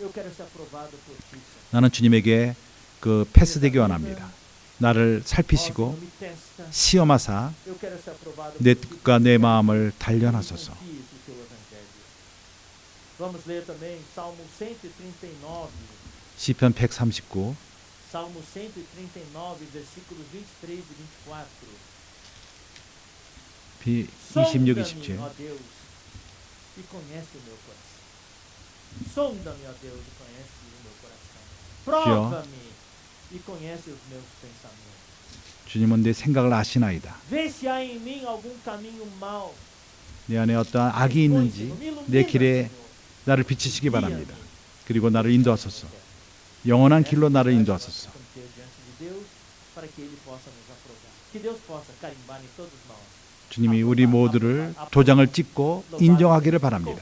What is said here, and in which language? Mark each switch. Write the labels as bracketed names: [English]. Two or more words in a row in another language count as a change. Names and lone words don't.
[Korean] 나는 주님에게 그 패스되기 원합니다. 나를 살피시고 시험하사 내 뜻과 내 마음을 단련하소서. 시편 139. [Portuguese] Salmo 139, versículos 23 e 24. 26, 27. Sonda-me, ó Deus, e conhece o meu coração. Sonda-me, ó Deus, e conhece o meu coração. Prova-me e conhece os meus pensamentos. [Korean] 주님은 내 생각을 아시나이다. [Portuguese] Vê se há em mim algum caminho mau. [Korean] 내 안에 어떠한 악이 있는지 내 길에 나를 비추시기 바랍니다. 그리고 나를 인도하소서. 영원한 길로 나를 인도하소서. 주님이 우리 모두를 도장을 찍고 인정하기를 바랍니다.